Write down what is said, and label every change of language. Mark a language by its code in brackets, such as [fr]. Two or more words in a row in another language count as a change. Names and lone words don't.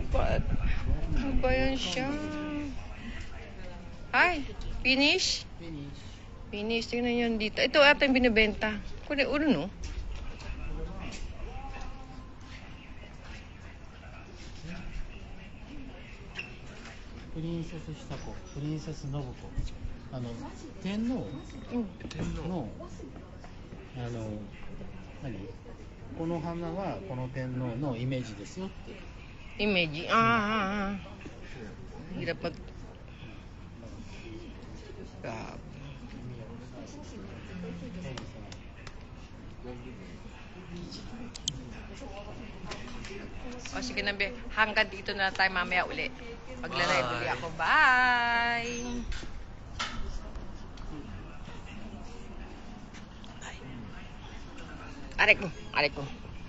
[tl] Ano ba yan siya? Ay, finish? Finish. Tingnan yun dito. Ito ata yung binibenta. Kung uno, no? Princess Hisako, Princess Nobuko. [ja] 天皇の何この花はこの天皇のイメージですよって。イメージ。 [tl] Hirap mag... Grabe. O sige na, be. Hanggang dito na tayo mamaya uli. Magla-live uli ako. Bye! Aray ko.